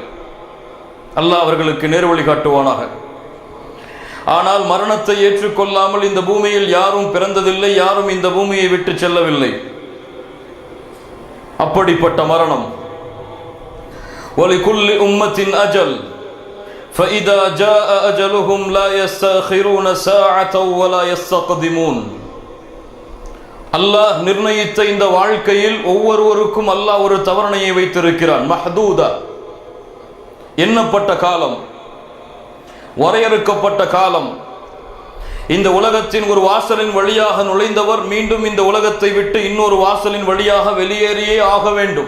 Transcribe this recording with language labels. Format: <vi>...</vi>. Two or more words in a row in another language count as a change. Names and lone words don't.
<ta>அல்லாஹ் அவர்களுக்கு நேர்வழி காட்டுவானாக. ஆனால் மரணத்தை ஏற்றுக்கொள்ளாமல் இந்த பூமியில் யாரும் பிறந்ததில்லை, யாரும் இந்த பூமியை விட்டு செல்லவில்லை. அப்படிப்பட்ட மரணம்.</ta> <ar>ولكل أمة أجل فإذا جاء أجلهم لا يستأخرون ساعة ولا يستقدمون.</ar> <ta>அல்லாஹ் நிர்ணயித்த இந்த வாழ்க்கையில் ஒவ்வொருவருக்கும் அல்லாஹ் ஒரு தவணையை வைத்திருக்கிறான். மஹ்தூதா, எண்ணப்பட்ட காலம், வரையறுக்கப்பட்ட காலம். இந்த உலகத்தின் ஒரு வாசலின் வழியாக நுழைந்தவர் மீண்டும் இந்த உலகத்தை விட்டு இன்னொரு வாசலின் வழியாக வெளியேறியே ஆக வேண்டும்.</ta>